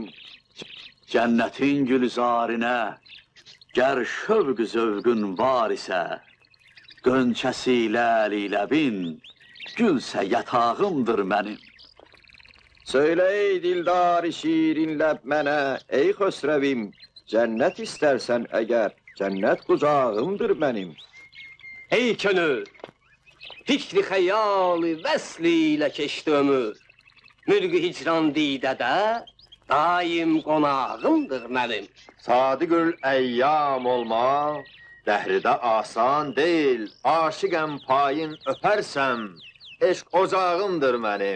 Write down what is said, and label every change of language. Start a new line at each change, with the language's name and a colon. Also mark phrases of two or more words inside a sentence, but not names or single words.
Azerbaijani: Cənnətin gülzarinə, gər şövq zövqün var isə, qönçəsi ləli-ləbin, gülsə yatağımdır mənim. Söyle ey dildar şirin leb mene, ey Xösrevim.
Turkish: Cennet istersen eğer, cennet kucağımdır benim.
Azerbaijani: Ey könül, fikri xəyali vəsli ilə keçdi ömür. Mürgü hicran didədə, daim qonağımdır mənim.
Turkish: Sadıgül eyyam olmak, dehride asan değil. Aşıkım payın öpersem, eşk ocağımdır benim.